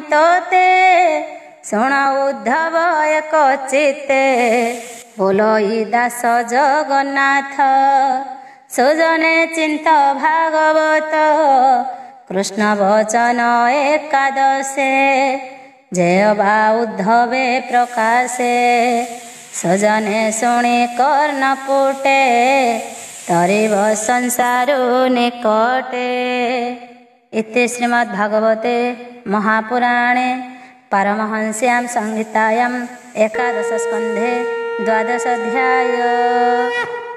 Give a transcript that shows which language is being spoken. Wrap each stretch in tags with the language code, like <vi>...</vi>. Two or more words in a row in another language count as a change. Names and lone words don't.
<or>ତୋତେ ଶୁଣ ଉଦ୍ଧବ ଏକ ଚିତ୍ତେ ବୋଲଇ ଦାସ ଜଗନ୍ନାଥ ସୁଜନେ ଚିନ୍ତ ଭାଗବତ କୃଷ୍ଣ ବଚନ ଏକାଦଶେ ଜୟ ବା ଉଦ୍ଧବେ ପ୍ରକାଶେ ସଜନେ ଶୁଣି କର୍ଣ୍ଣ ପୁଟେ ତରିବ ସଂସାରୁ ନିକଟେ।</or> <sa>इति श्रीमद्भागवते महापुराणे पारमहंस्यां संहितायां एकादश स्कन्धे 12 अध्याय।</sa>